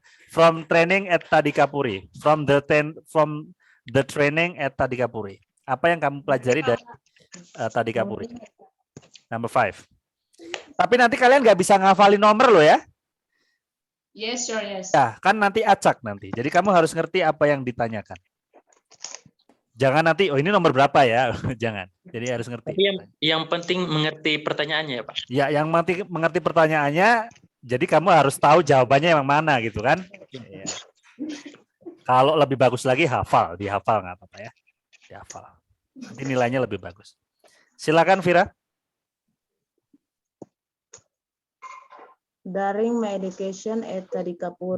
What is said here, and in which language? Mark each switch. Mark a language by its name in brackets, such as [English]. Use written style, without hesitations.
[English] from training at Tadikapuri. From the training at Tadikapuri. [Indonesian] Apa yang kamu pelajari dari Tadikapuri? [English] Number 5. [Indonesian] Tapi nanti kalian nggak bisa ngafalin nomor loh ya. [English] Yes, sure, yes. [Indonesian] Ya, kan nanti acak nanti. Jadi kamu harus ngerti apa yang ditanyakan. Jangan nanti, oh ini nomor berapa ya? Jangan. Jadi harus ngerti. Tapi yang penting mengerti pertanyaannya ya Pak. Ya, yang mengerti pertanyaannya, jadi kamu harus tahu jawabannya yang mana gitu kan? Ya. Kalau lebih bagus lagi hafal, dihafal nggak apa-apa ya, dihafal. Nanti nilainya lebih bagus. Silakan Vira. [English] During my education at Tadikapuri.